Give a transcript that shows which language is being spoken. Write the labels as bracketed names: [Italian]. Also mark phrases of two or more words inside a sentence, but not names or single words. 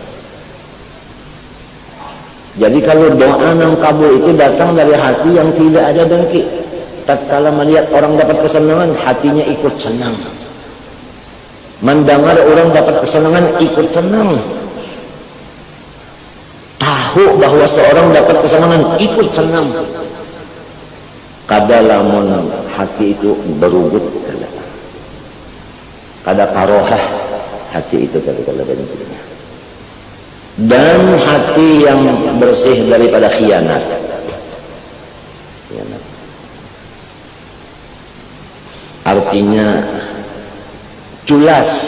[Indonesian] Jadi kalau doa nang kabul itu datang dari hati yang tidak ada dengki. Tatkala melihat orang dapat kesenangan, hatinya ikut senang. Mendengar orang dapat kesenangan, ikut senang. Tahu bahwa seorang dapat kesenangan, ikut senang. [Banjar] Kada lamun hati itu berugut, kada karohah hati itu kada bentuknya. [Indonesian] Dan hati yang bersih daripada khianat. Artinya culas.